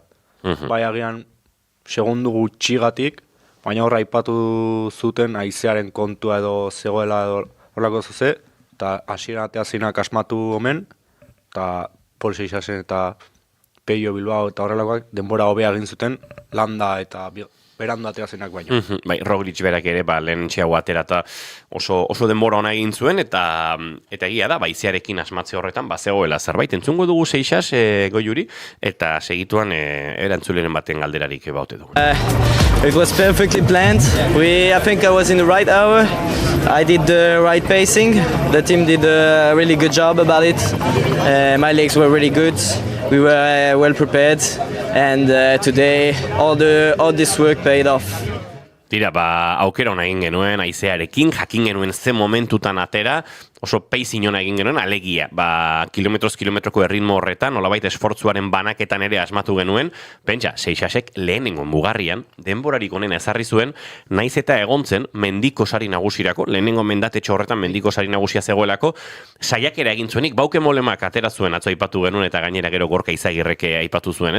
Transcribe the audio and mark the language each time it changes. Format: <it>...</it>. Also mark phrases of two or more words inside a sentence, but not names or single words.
<eu>Bai agian segundu gutxigatik, baina horra aipatu zuten haizearen kontua edo zegoela edo horrelako zuze, eta hasieran ateazinak asmatu omen, eta Paul Seixasen eta Peio Bilbao eta horrelakoak denbora hobea egin zuten, landa eta berando ateazenak baino. Bai, Roglic berak ere, lehen txeago aterata oso denbora ona egin zuen, eta egia da, baizearekin asmatze horretan, zegoela zerbait. Entzungo dugu Seixas, Goiuri, eta segituan erantzuleren baten galderarik baute dugu.</eu> <en>It was perfectly planned. I think I was in the right hour. I did the right pacing. The team did a really good job about it. My legs were really good. We were well prepared. And today all this work paid off.</en> <eu>Tira, aukera hona egin genuen haizearekin, jakin genuen ze momentutan atera, oso pacing hona egin genuen, alegia, kilometroko erritmo horretan, nolabait esfortzuaren banaketan ere asmatu genuen, pentsa, Seixasek lehenengo mugarrian, denborarik onena ezarri zuen, naiz eta egontzen mendiko sari nagusirako, lehenengo mendatetxo horretan mendiko sari nagusia zegoelako, saiakera egin zuenik, Bauke Molemak atera zuen atzo aipatu genuen, eta gainera gero Gorka Izagirreke aipatu zuen, ez?</eu>